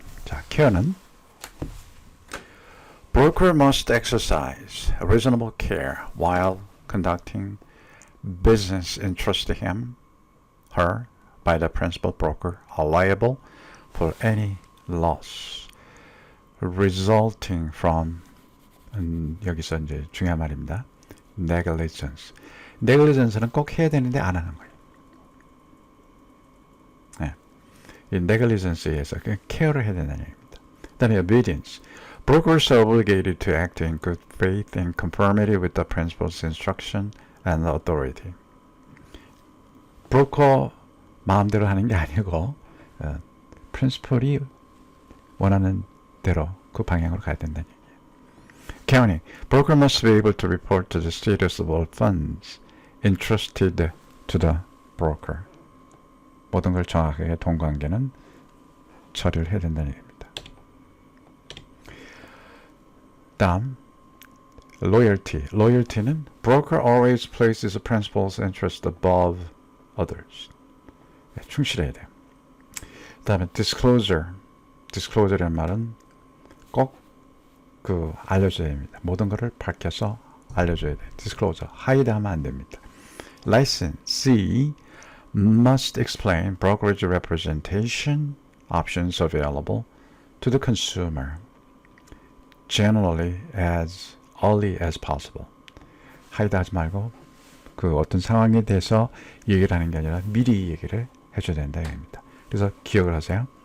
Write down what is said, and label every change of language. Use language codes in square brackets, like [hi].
[en] 자, care는 broker must exercise reasonable care while conducting business entrusted him, her, by the principal broker are liable for any loss resulting from [ko] 여기서 이제 중요한 말입니다. [en] negligence. [ko] negligence는 꼭 해야 되는데 안 하는 거예요. 네. 이 negligence에 의해서 케어를 해야 된다는 얘기입니다. 그다음에 obedience. [en] Brokers are obligated to act in good faith in conformity with the principal's instruction and authority. [ko] 브로커 마음대로 하는 게 아니고 프린시펄이 원하는 대로 그 방향으로 가야 된다는 얘기예요. [en] Accounting. Broker must be able to report to the status of all funds entrusted to the broker. [ko] 모든 걸 정확하게 돈 관계는 처리를 해야 된다는 얘기입니다. 다음 loyalty. loyalty는 broker always places the principal's interest above others. 충실해야 돼요. 그 다음에 disclosure. disclosure라는 말은 꼭 알려줘야 됩니다. 모든 것을 밝혀서 알려줘야 돼요. [en] disclosure. [ko] hide 하면 안 됩니다. [en] licensee must explain brokerage representation options available to the consumer generally as early as possible. [ko] hide 하지 말고 그 어떤 상황에 대해서 얘기를 하는 게 아니라 미리 얘기를 해줘야 된다 얘기입니다. 그래서 기억을 하세요.